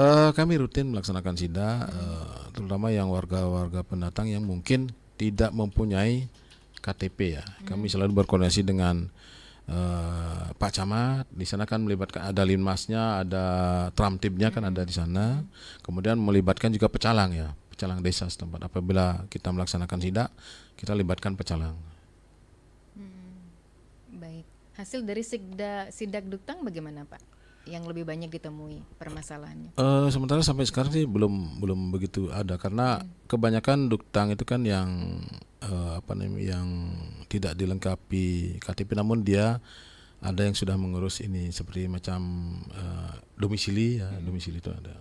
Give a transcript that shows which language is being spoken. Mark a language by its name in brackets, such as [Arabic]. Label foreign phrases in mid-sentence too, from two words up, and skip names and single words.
[Indonesian] Kami rutin melaksanakan sidak, terutama yang warga-warga pendatang yang mungkin tidak mempunyai KTP ya. Kami selalu berkoordinasi dengan Pak Camat. Di sana kan melibatkan ada Linmasnya, ada Tramtibnya kan ada di sana. Kemudian melibatkan juga pecalang ya, pecalang desa setempat. Apabila kita melaksanakan sidak, kita libatkan pecalang. Baik. Hasil dari sidak duktang bagaimana Pak? Yang lebih banyak ditemui permasalahannya? Sementara sampai sekarang sih belum begitu ada, karena kebanyakan duktang itu kan yang yang tidak dilengkapi KTP, namun dia ada yang sudah mengurus ini seperti macam domisili ya, domisili itu ada.